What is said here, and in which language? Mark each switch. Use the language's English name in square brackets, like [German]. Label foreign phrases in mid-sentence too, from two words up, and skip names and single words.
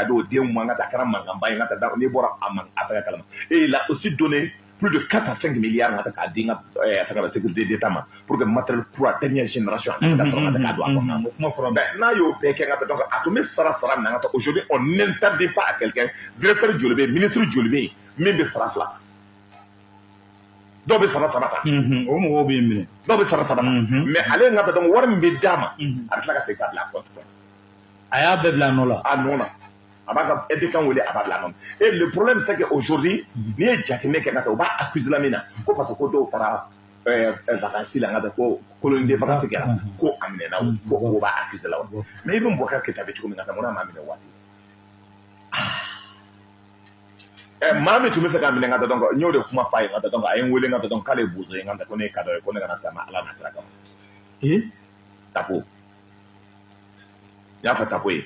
[Bambara] di o denw ma nka a kɛra mankanba ye nka n'i bɔra a fɛngɛ kalama [French] et il a aussi donné plus de 4 à 5 milliards [Bambara] nka k'a di nka [French] la sécurité d'État [Bambara] ma [French] pour que matériel pour la dernière génération [Bambara] a se ka sɔrɔ nka k'a don a kɔnɔ n'a y'o bɛɛ kɛ nka donc a tun bɛ sara min na nka [French] aujourd'hui on n'interdit pas à quelqu'un directeur [Bambara] joli bɛ yen ministre joli bɛ yen min bɛ sara 2 dɔw bɛ sara 3 ta o mɔgɔw bɛ yen minɛ dɔw bɛ sara 3 ta mais ale nka donc wari min bɛ d'a ma a bɛ tila ka segin k'a bila a compte kɔnɔ a y'a bɛɛ bila a nɔ la a nɔ na a b'a ka aide kan wele a b'a bila a nɔ na [French] et le problème c'est que aujourd'hui [Bambara] n'i ye jateminɛ kɛ nka o b'a accuser la min na ko [French] parce que [Bambara] ko dɔw taara vacances la nka ko [French] colonie de vacances [Bambara] kɛra ko a minɛna ko o b'a accuser la wa mais i bɛ Boubacar Keita bɛ cogo min na mun na maa minɛ waati maa min tun bɛ fɛ ka minɛ nka donc n y'o de kuma f'a ye nka donc a ye n wele nka donc k'ale ye bozo ye nka ko ne ye kadɔ ye ko ne kana s'a ma ala n'a kira kama Tapo n y'a fɔ Tapo ye